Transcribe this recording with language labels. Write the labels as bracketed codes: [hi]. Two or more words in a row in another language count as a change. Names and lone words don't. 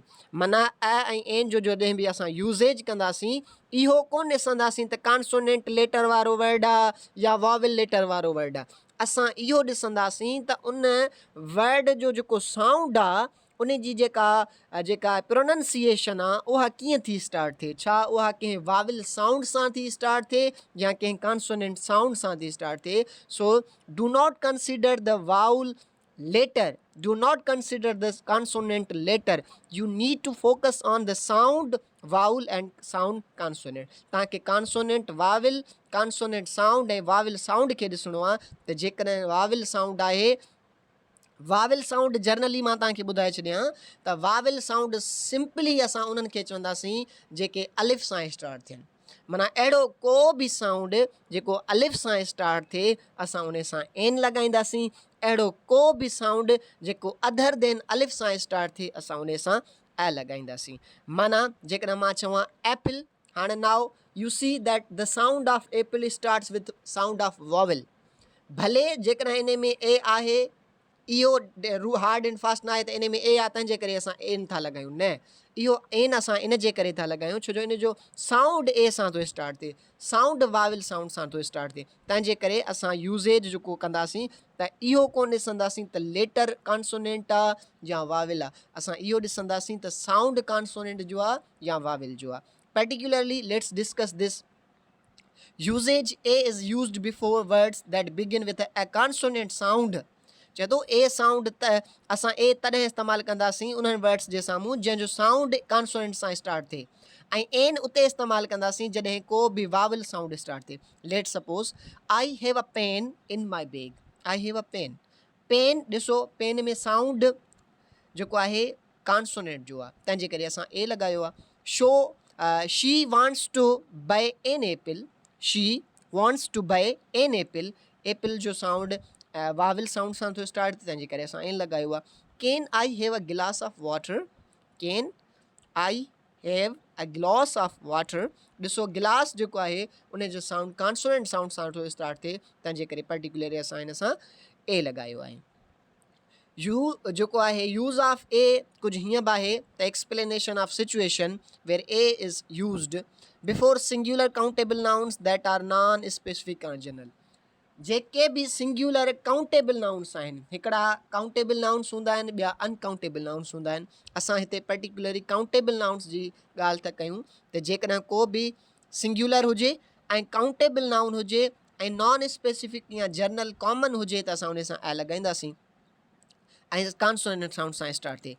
[sd] माना ए ऐं एन जो जॾहिं बि असां यूज़ेज कंदासीं इहो कोन ॾिसंदासीं त [en] consonant letter [sd] वारो वर्ड आहे या [en] vowel letter [sd] वारो वर्ड आहे. असां इहो ॾिसंदासीं त उन वर्ड जो जेको साउंड आहे उन जी जेका प्रोनंसिएशन आहे उहा कीअं थी स्टार्ट थिए. छा उहा कंहिं [en] vowel sound [sd] सां थी स्टार्ट थिए या कंहिं [en] consonant sound [sd] सां थी स्टार्ट थिए. [en] so do not consider the vowel later, do not consider the consonant later. You need to focus on the sound vowel and sound consonant. [sd] ताकि [en] consonant vowel consonant sound [sd] ऐं [en] vowel sound [sd] खे ॾिसणो आहे त जेकॾहिं [en] vowel sound [sd] आहे [en] vowel sound generally [sd] मां तव्हांखे ॿुधाए छॾियां त [en] vowel sound simply [sd] असां उन्हनि खे चवंदासीं जेके अलिफ सां स्टार्ट थियनि. माना अहिड़ो को बि साउंड जेको अलिफ सां स्टार्ट थिए असां उन सां एन लॻाईंदासीं. अहिड़ो को बि साउंड जेको [en] other than [sd] अलिफ सां स्टार्ट थिए असां उन सां ए लॻाईंदासीं. माना जेकॾहिं मां चवां [en] एप्पल, हाणे now you see that the sound of apple starts with sound of vowel. [sd] भले जेकॾहिं इन में ए आहे इहो [en] hard and fast [sd] न आहे त इन में ए आहे तंहिंजे करे असां एन था लॻायूं. न, इहो एन असां इन जे करे था लॻायूं छो जो इन जो साउंड ए सां थो स्टार्ट थिए, साउंड [en] vowel sound [sd] सां थो स्टार्ट थिए. तंहिंजे करे असां यूज़ेज जेको कंदासीं त इहो कोन ॾिसंदासीं त [en] letter consonant [sd] आहे या वाविल आहे. असां इहो ॾिसंदासीं त [en] sound consonant [sd] जो आहे या वाविल जो आहे. [en] particularly let's discuss this. Usage A is used before words that begin with a consonant sound. [sd] चए थो ए साउंड त असां ए तॾहिं इस्तेमालु कंदासीं उन्हनि वर्ड्स जे साम्हूं जंहिंजो [en] sound consonant [sd] सां स्टार्ट थिए ऐं एन उते इस्तेमालु कंदासीं जॾहिं को बि [en] vowel sound start [sd] थिए. [en] let suppose I have a pen in my bag. I have a pen. [sd] पेन ॾिसो पेन में साउंड जेको आहे कॉन्सोनेंट जो आहे तंहिंजे करे असां ए लॻायो आहे. [en] so she wants to buy an apple. she wants to buy an apple. [sd] एपल जो साउंड [en] vowel sound [sd] सां थो स्टार्ट थिए तंहिंजे करे असां एन लॻायो आहे. [en] can I have a glass of water. can I have a glass of water. [sd] ॾिसो गिलास जेको आहे उन जो साउंड [en] consonant sound [sd] सां थो स्टार्ट थिए तंहिंजे करे पर्टिकुलरली असां इन सां ए लॻायो आहे. [en] यू [sd] जेको आहे [en] use of a [sd] कुझु हीअं बि आहे त [en] explanation of situation where a is used before singular countable nouns that are non specific or general. [sd] जेके बि [en] singular countable nouns [sd] आहिनि, हिकिड़ा [en] countable nouns [sd] हूंदा आहिनि ॿिया [en] uncountable nouns [sd] हूंदा आहिनि. असां हिते पर्टिकुलरली [en] countable nouns [sd] जी ॻाल्हि था कयूं त जेकॾहिं को बि सिंगुलर हुजे ऐं [en] countable noun [sd] हुजे ऐं [en] non specific [sd] या [en] general common [sd] हुजे त असां उन सां ऐ लॻाईंदासीं ऐं [en] consonant sound [sd] सां स्टार्ट थिए।